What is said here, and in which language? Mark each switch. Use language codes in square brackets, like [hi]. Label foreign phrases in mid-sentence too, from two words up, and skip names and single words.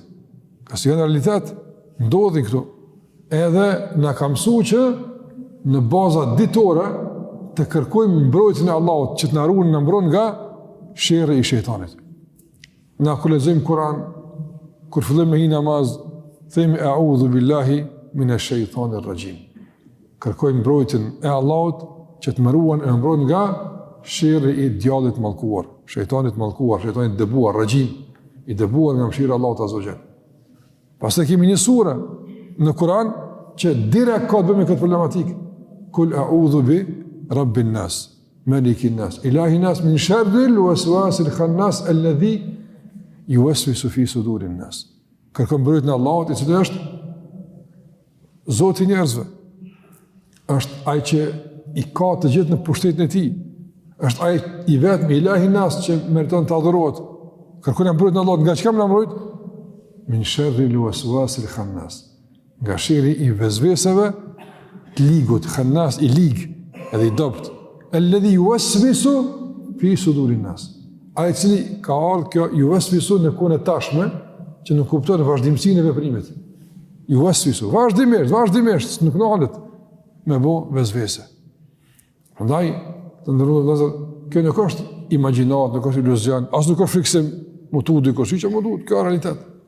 [sq] Ka si në realitet ndodhin këtu. Edhe na ka mësuar që në baza ditore të kërkojmë mbrojtjen e Allahut, që të na ruan, na mbron nga sherrri i shejtanit. Na kur lexojmë Kur'an, kur fillojmë me namaz, themi [ar] أعوذ بالله من الشيطان الرجيم. [sq] Kërkojmë mbrojtjen e Allahut që të më ruan e mbron nga sherrri i djallit mallkuar, shejtanit mallkuar, shejtanit dëbuar, rajim, i dëbuar nga mëshira e Allahut [ar] عز وجل. [sq] Pastaj kemi një sure në Kur'an që direkt ka të bëjë me këtë problematikë. [ar] قل أعوذ برب الناس ملك الناس إله الناس من شر الوسواس الخناس الذي يوسوس في صدور الناس. [sq] Kërkon mbrojtjen e Allahut, i cili është Zoti i njerëzve. Është ai që i ka të gjithë në pushtetin e tij. Është ai i vetmi [ar] إله الناس [sq] që meriton të adhurohet. Kërkon mbrojtjen e Allahut, nga çka më mbrojt? [ar] من شر الوسواس الخناس. [sq] Nga sherrri i vezveseve, të ligut, khannas i lig, edhe i dopt. [ar] الذي يوسوس في صدور الناس. [sq] Ai cili ka ardhur kjo yuwaswisu në kohën e tashme, që nuk kupton vazhdimsinë e veprimit. Yuwaswisu, vazhdimisht, nuk ndalet me bë vezvese. Prandaj, të ndërruar vëllezër, kjo nuk është imagjinat, nuk është iluzion, as nuk është friksim, mutu dikush që më duhet, kjo është realitet.